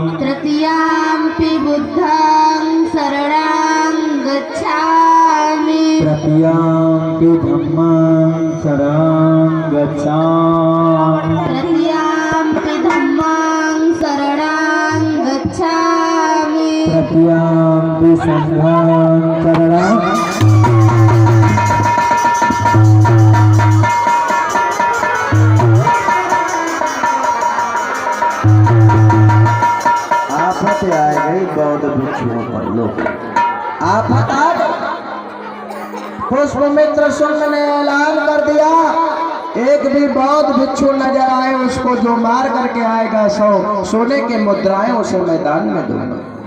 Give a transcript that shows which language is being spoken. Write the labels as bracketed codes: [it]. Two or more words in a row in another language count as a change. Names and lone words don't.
[pi] तृतीयाम्पि बुद्धं शरणं गच्छामि तृतीयाम्पि धम्मं शरणं गच्छामि तृतीयाम्पि धम्मं शरणं गच्छामि तृतीयाम्पि संघं शरणं [hi] आफत आ गई बौद्ध भिक्षुओं पर लोग आफत आ गई। पुष्पमित्र शुंग ने ऐलान कर दिया एक भी बौद्ध भिक्षु नजर आए उसको जो मार करके आएगा 100 सोने के मुद्राएं उसे मैदान में दूंगा।